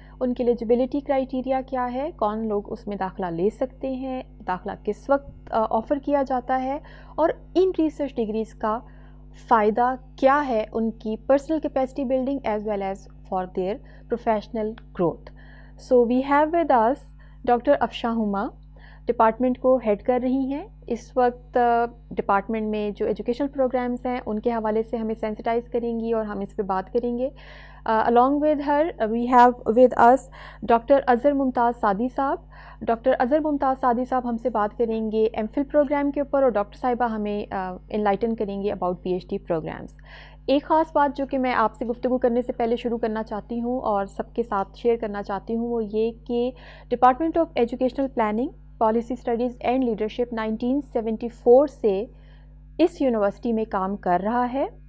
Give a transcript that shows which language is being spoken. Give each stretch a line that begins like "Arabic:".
Urdu: ان کے eligibility criteria کیا ہے، کون لوگ اس میں داخلہ لے سکتے ہیں، داخلہ کس وقت آفر کیا جاتا ہے، اور ان ریسرچ ڈگریز کا فائدہ کیا ہے ان کی personal capacity building
English: As well as for their professional growth. So we have with us
Urdu: doctor افشاں ہما، ڈپارٹمنٹ کو ہیڈ کر رہی ہیں. اس وقت ڈپارٹمنٹ میں جو ایجوکیشنل پروگرامز ہیں ان کے حوالے سے ہمیں سینسٹائز کریں گی اور ہم اس پہ بات کریں گے.
English: along with her we have with us doctor Azhar Mumtaz Saadi sahab.
Urdu: ڈاکٹر اظہر ممتاز سعدی صاحب ہم سے بات کریں گے ایم فل پروگرام کے اوپر، اور ڈاکٹر صاحبہ ہمیں انلائٹن کریں گے
English: About P H D programs.
Urdu: ایک خاص بات جو کہ میں آپ سے گفتگو کرنے سے پہلے شروع کرنا چاہتی ہوں اور سب کے ساتھ شیئر کرنا چاہتی ہوں وہ یہ کہ department of educational planning, policy studies and leadership 1974 سے اس یونیورسٹی میں کام کر رہا ہے.